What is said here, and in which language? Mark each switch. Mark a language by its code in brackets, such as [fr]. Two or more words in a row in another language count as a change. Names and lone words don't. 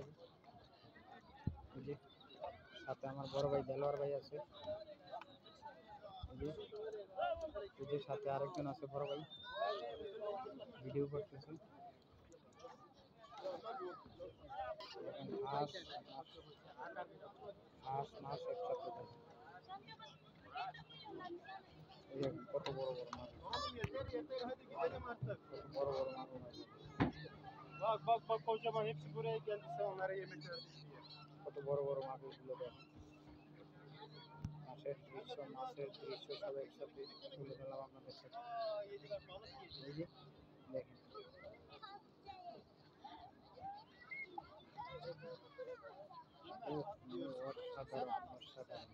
[bn] এই যে সাথে আমার বড় ভাই দেলোয়ার ভাই আছে, এই যে সাথে আরেকজন আছে বড় ভাই, ভিডিও করতেছে। হাঁস হাঁস মাছ একসাথে দেখেন, এই দেখেন কত বড় বড় মাছ, কত বড় বড় মাছ। [tr] Bak bak bak kocaman hepsi buraya geldi sen onlara yemek verdin diye. [bn] কত বড় বড় মাছগুলো দেখেন, মাছের দৃশ্য সব একসাথে তুলে ধরলাম আপনাদের সাথে। এই যে দেখেন অসাধারণ অসাধারণ।